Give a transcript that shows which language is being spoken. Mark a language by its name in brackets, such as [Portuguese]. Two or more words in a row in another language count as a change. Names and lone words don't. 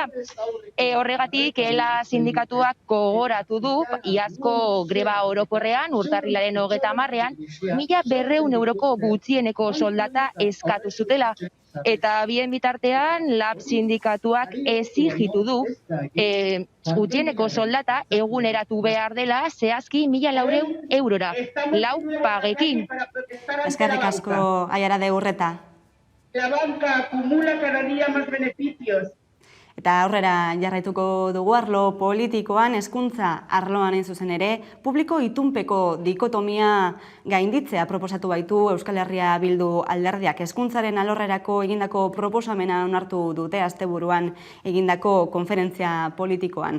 [Basque] Horregatik ELA sindikatuak gogoratu du iazko greba orokorrean urtarrilaren 30ean 1.200 euroko gutxieneko soldata eskatu zutela. Eta bien bitartean, LAB sindikatuak exigitu du gutxieneko soldata eguneratu behar dela zehazki 1.400 eurora, 4 pagekin. Eskerrik asko, Aiara de Urreta. [Spanish] La banca acumula cada día más beneficios. [Basque] Eta aurrera jarraituko dugu arlo politikoan, hezkuntza arloan hain zuzen ere, publiko itunpeko dikotomia gainditzea proposatu baitu Euskal Herria Bildu alderdiak. Hezkuntzaren alorrerako egindako proposamena onartu dute asteburuan egindako konferentzia politikoan.